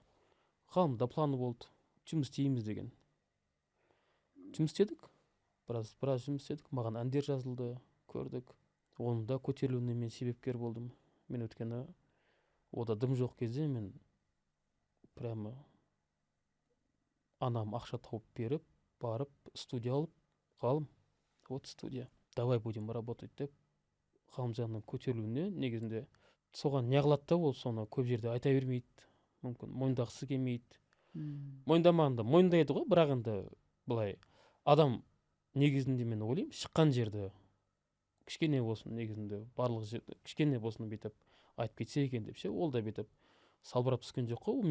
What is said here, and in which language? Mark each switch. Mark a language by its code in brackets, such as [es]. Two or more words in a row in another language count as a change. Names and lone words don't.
[kk] Ғалымда планы болды, жұмыс істейміз деген. Жұмыс істедік, біраз жұмыс істедік, маған әндер жазылды, көрдік. Оның да көтерілуіне мен себепкер болдым. Мен өткені ода дым жоқ кезде мен прямо анам ақша тауып беріп, барып студия алып, Ғалым, [ru] вот студия, давай будем работать [kk] деп, Ғалымжанның көтерілуіне негізінде соған неғылады да, ол соны көп жерде айта бермейді, мүмкін мойындағысы келмейді. Мойындамағанда мойындайды ғой, бірақ енді былай адам негізінде мен ойлаймын, шыққан жерді кішкене болсын, негізінде барлық жерде кішкене болсын бүйтіп айтып кетсе екен деп ше, ол да бүйтіп салбырап түскен жоқ қой.